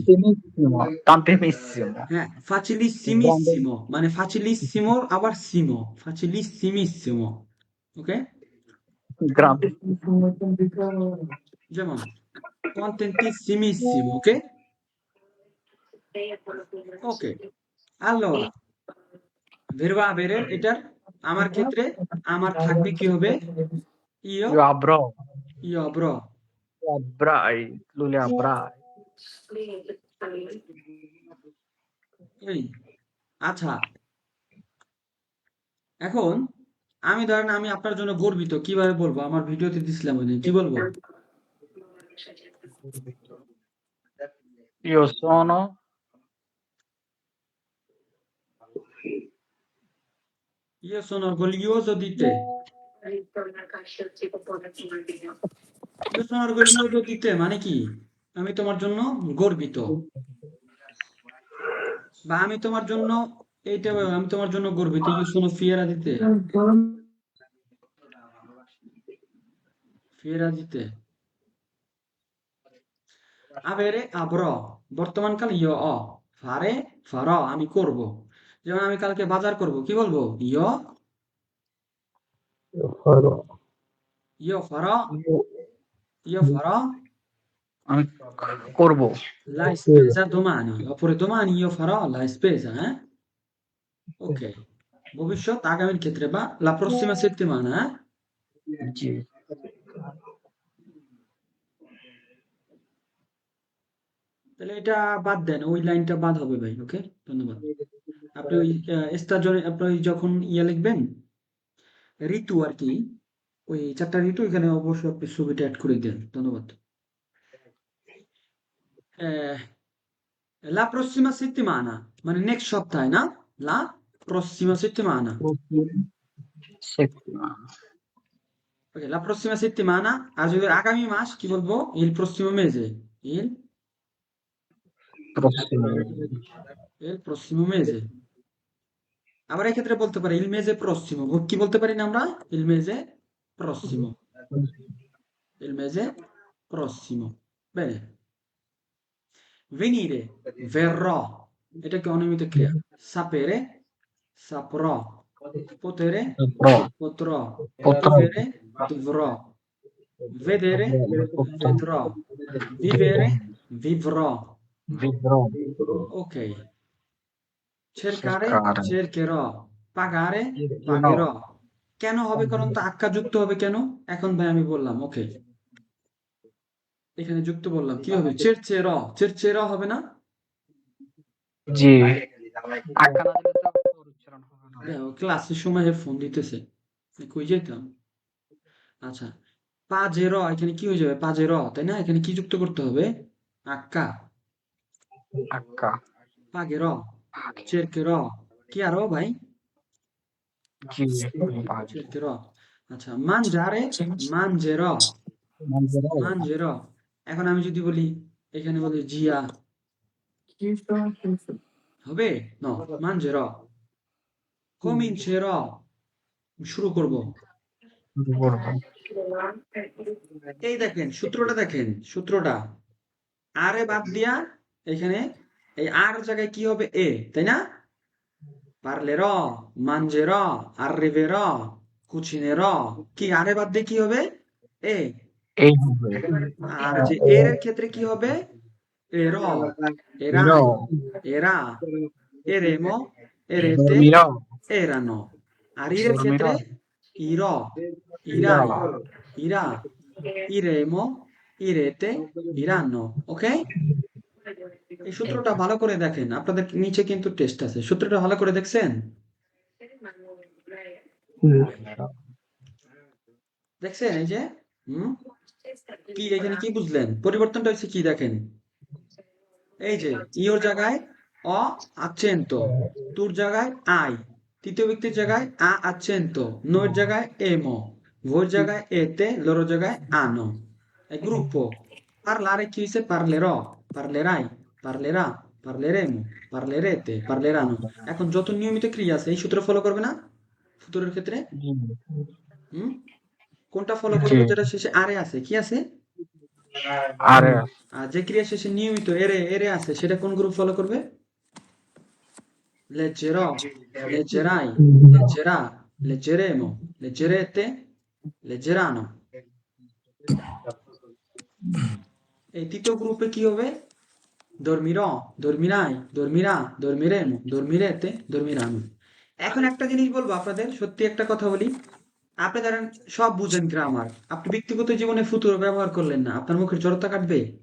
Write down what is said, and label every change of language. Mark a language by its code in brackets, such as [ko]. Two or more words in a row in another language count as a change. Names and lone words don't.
[it] tantimissimo, tantimissimo, [bn] হ্যাঁ [it] grande, [bn] ফাচিলিসিমিসিমো, মানে ফাচিলিসিমো আবার সিমো, ফাচিলিসিমিসিমো, ওকে, [it] grande, [bn] যেমন contentissimissimo, ওকে, ওকে, [it] allora verbo avere [bn] এটার আমার ক্ষেত্রে আমার থাকবে কি হবে? [it] ইয় Io avrò, ইয় avrò avrai, lui le avrai. [bn] এই আচ্ছা, এখন আমি ধরেন আমি আপনার জন্য গর্বিত, কিভাবে বলবো? আমার ভিডিওতে দিছিলাম ওইদিন, কি বলবো? [it] Io sono Io sono orgoglioso di te. Io sono orgoglioso di te [bn] মানে কি? আমি তোমার জন্য গর্বিত, বা আমি তোমার জন্য এইটা আমি তোমার জন্য গর্বিত। [it] Io sono fiera di te. Fiera di te. Avere avrò, বর্তমানকাল io ho, fare farò, [bn] আমি করব। যেমন আমি কালকে বাজার করব, কি বলবো? [it] farò, io farò io farò [bn] আমি করব। [it] la spesa domani, oppure domani io farò la spesa, [bn] ok, ভবিষ্যৎ আগামীর ক্ষেত্রে বা [it] la prossima settimana, [bn] জি। তাহলে এটা বাদ দেন, ওই লাইনটা বাদ হবে ভাই। ওকে, ধন্যবাদ। আপনি ওই স্টার আপনি ওই যখন লিখবেন ঋতু আর কি, ওই 4টা ঋতু এখানে অবশ্যই আপনি ছবিটা অ্যাড করে দেন। ধন্যবাদ। [it] La prossima settimana [bn] মানে নেক্সট সপ্তাহে, না? [it] La prossima settimana. Settimana. Ok, la prossima settimana, [bn] আর যদি আগামী মাস কি বলবো? [it] Il prossimo mese. Il Prossimo. il prossimo mese. [bn] আবার এক্ষেত্রে বলতে পারি [it] il mese prossimo, [bn] কি বলতে পারি না আমরা? [it] Il mese prossimo. Il mese prossimo. Bene. Venire, verrò, [bn] এটা কি অনিয়মিত ক্রিয়া? [it] Sapere, saprò. Potere, Pro. potrò. Potrò. Vivere, dovrò. Vedere, vedrò. Vivere, vivrò. Vedrò. Ok. Cercare, Cercare. cercherò. Pagare, No. pagherò. [bn] কেন হবে? কারণ তো আক্কা যুক্ত হবে কেন? এখন ভাই আমি বললাম, ওকে, এখানে যুক্ত বললাম, কি হবে? [it] cercherò, cercherò [bn] হবে না? জি। আক্কা না দিলে তো ওর উচ্চারণ হবে না। দেখো ক্লাসের সময় ফোন দিতেছে, কই যেতাম? আচ্ছা, পাজেরো, এখানে কি হয়ে যাবে? পাজেরো, তাই না? এখানে কি যুক্ত করতে হবে? আক্কা। আক্কা। পাগেরো, cercherò, কি আরো ভাই? জি। [it] cercherò। আচ্ছা, mangiare, mangerò, Mangerò. [bn] mangerò। এখন আমি যদি বলি, এখানে বলি জিয়া, হবে? [it] No, mangerò। comincerò, [bn] শুরু করব। করবো। এই দেখেন সূত্রটা, দেখেন সূত্রটা, আরে বাদ দিয়া এখানে এই আর জায়গায় কি হবে? এ, তাই না? [it] parlerò, mangerò, arriverò, cucinerò, [bn] কি আরে বাদ দিয়ে কি হবে? এ। এই হবে। আর যে এর ক্ষেত্রে কি হবে? এরò, erai, [it] এরও। era, eremo, erete, dormirò। [bn] erano। আর ইরের ক্ষেত্রে [it] dormirò। irò, irò। irai, irà, iremo, irete, iranno। [bn] ওকে, এই সূত্রটা ভালো করে দেখেন, আপনাদের নিচে কিন্তু টেস্ট আছে, সূত্রটা ভালো করে দেখছেন? দেখছেন এই যে, হুম, কি এখানে কি বুঝলেন? পরিবর্তনটা হচ্ছে কি দেখেন, এই যে ইওর জায়গায় অ accento, তুর জায়গায় আই, তৃতীয় ব্যক্তির জায়গায় আ accento, নোর জায়গায় এমো, ভোর জায়গায় এতে, লরো জায়গায় আনো। এই গ্রুপো। parlare কি হইছে? [it] parlerò, parlerai, parlerà, parleremo, parlerete, parleranno। [bn] এখন যত নিয়মিত ক্রিয়া আছে এই সূত্র ফলো করবে না ফুতুরের ক্ষেত্রে? জি। হুম, কোনটা ফলো জি। করবে? যেটা শেষে আরে আছে, কি আছে? আরে। আর যে ক্রিয়া শেষে নিয়মিত এরে এরে আছে, সেটা কোন গ্রুপ ফলো করবে? [it] leggerò, leggerai, leggerà, leggeremo, leggerete, leggeranno। [bn] এই তৃতীয় গ্রুপে কি হবে? [it] dormirò, dormirai, dormirà, dormiremo, dormirete, dormiranno। [bn] এখন একটা জিনিস বলবো আপনাদের, সত্যি একটা কথা বলি। আপনি ধরেন সব বুঝেন গ্রামার, আপনি ব্যক্তিগত জীবনে ফুতুর ব্যবহার করলেন না, আপনার মুখের জড়তা কাটবে?